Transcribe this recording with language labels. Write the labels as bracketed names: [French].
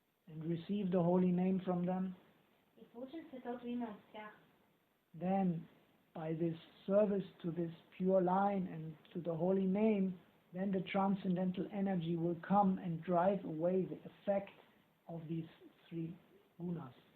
[English] and receive the holy name from them, [Bulgarian] и получим светото име от тях, [English] then by this service to this pure line and to the holy name, then the transcendental energy will come and drive away the effect of these three gunas.